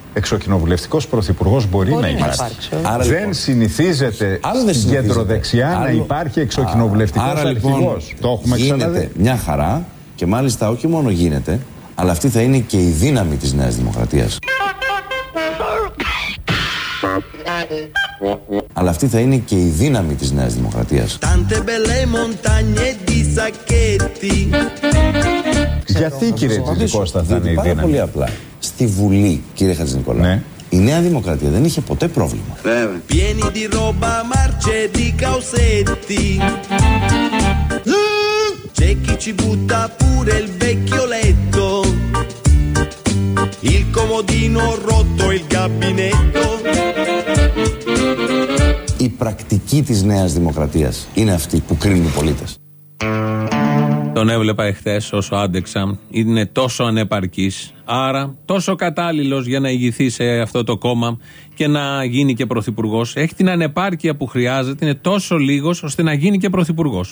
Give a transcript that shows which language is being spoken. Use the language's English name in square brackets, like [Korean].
[Greek] Εξοκοινοβουλευτικός πρωθυπουργός μπορεί να υπάρξει. Άρα, δεν λοιπόν, συνηθίζεται στην κεντροδεξιά να υπάρχει εξοκοινοβουλευτικός αρχηγός. Λοιπόν, το έχουμε ξαναδεί. Γίνεται μια χαρά και μάλιστα όχι μόνο γίνεται, αλλά αυτή θα είναι και η δύναμη της Νέας Δημοκρατίας. Αλλά αυτή θα είναι και η δύναμη της Νέας Δημοκρατίας. [Italian] Tante belle montagne di sacchetti. [Greek] Γιατί κύριε Τζίτζη Κώστα θα είναι η δύναμη? Πάρα πολύ απλά. Στη Βουλή, κύριε Χατζηνικολάου, ναι, η Νέα Δημοκρατία δεν είχε ποτέ πρόβλημα. Βέβαια. [Italian] Il comodino rotto, il gabinetto. [Greek] Η πρακτική της Νέας Δημοκρατίας είναι αυτή που κρίνουν οι πολίτες. Τον έβλεπα εχθές όσο άντεξα. Είναι τόσο ανεπαρκής, άρα τόσο κατάλληλος για να ηγηθεί σε αυτό το κόμμα και να γίνει και πρωθυπουργός. Έχει την ανεπάρκεια που χρειάζεται, είναι τόσο λίγος ώστε να γίνει και πρωθυπουργός.